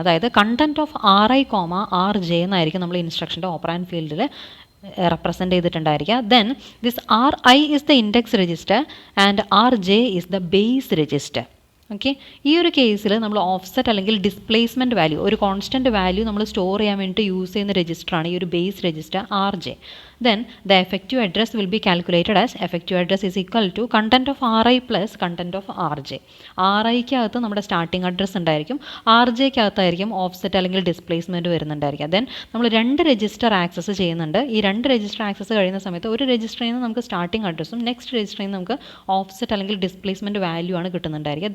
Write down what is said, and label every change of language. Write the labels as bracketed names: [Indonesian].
[Malayalam] അതായത് [English] content of RI, RJ [Malayalam] എന്നായിരിക്കും നമ്മൾ ഇൻസ്ട്രക്ഷൻ്റെ ഓപ്പറാൻഡ് ഫീൽഡിൽ represent ചെയ്തിട്ടുണ്ടായിരിക്കുക. [English] Then this RI is the index register and RJ is the base register. [Malayalam] Okay, ഈ ഒരു കേസിൽ നമ്മൾ ഓഫ്സെറ്റ് അല്ലെങ്കിൽ ഡിസ്പ്ലേസ്മെൻറ്റ് വാല്യൂ, ഒരു കോൺസ്റ്റൻറ്റ് വാല്യൂ നമ്മൾ സ്റ്റോർ ചെയ്യാൻ വേണ്ടി യൂസ് ചെയ്യുന്ന രജിസ്റ്ററാണ് ഈ ഒരു base register RJ. [English] Then the effective address will be calculated as effective address is equal to content of RI plus content of RJ. [Malayalam] RIക്കകത്ത് നമ്മുടെ സ്റ്റാർട്ടിംഗ് അഡ്രസ്സ് ഉണ്ടായിരിക്കും, RJക്കകത്തായിരിക്കും offset അല്ലെങ്കിൽ ഡിസ്പ്ലേസ്മെൻറ്റ് വരുന്നുണ്ടായിരിക്കും. ദെൻ നമ്മൾ 2 രജിസ്റ്റർ ആക്സസ് ചെയ്യുന്നുണ്ട്. ഈ 2 register access കഴിയുന്ന സമയത്ത് ഒരു രജിസ്റ്ററിൽ നിന്ന് നമുക്ക് സ്റ്റാർട്ടിംഗ് അഡ്രസ്സും നെക്സ്റ്റ് രജിസ്റ്ററിൽ നിന്ന് നമുക്ക് ഓഫ്സെറ്റ് അല്ലെങ്കിൽ ഡിസ്പ്ലേസ്മെൻറ്റ് വാല്യൂ ആണ് കിട്ടുന്നുണ്ടായിരിക്കുക.